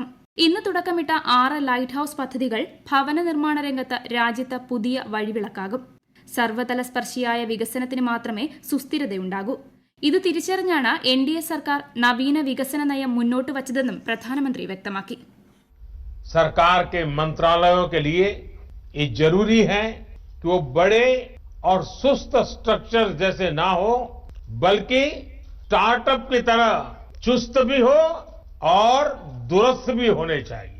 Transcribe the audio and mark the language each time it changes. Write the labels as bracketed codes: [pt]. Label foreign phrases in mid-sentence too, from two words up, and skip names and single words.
[ml] ഇന്ന് തുടക്കമിട്ട 6 ലൈറ്റ് ഹൌസ് പദ്ധതികൾ ഭവന നിർമ്മാണ രംഗത്ത് രാജ്യത്ത് പുതിയ വഴിവിളക്കാകും. സർവ്വതല സ്പർശിയായ വികസനത്തിന് മാത്രമേ സുസ്ഥിരതയുണ്ടാകൂ. ഇത് തിരിച്ചറിഞ്ഞാണ് NDA സർക്കാർ നവീന വികസന നയം മുന്നോട്ട് വച്ചതെന്നും പ്രധാനമന്ത്രി വ്യക്തമാക്കി. [hi] सरकार के मंत्रालयों के लिए ये जरूरी है कि वो बड़े और सुस्त स्ट्रक्चर जैसे ना हो, बल्कि स्टार्टअप की तरह चुस्त भी हो और दुरुस्त भी होने चाहिए.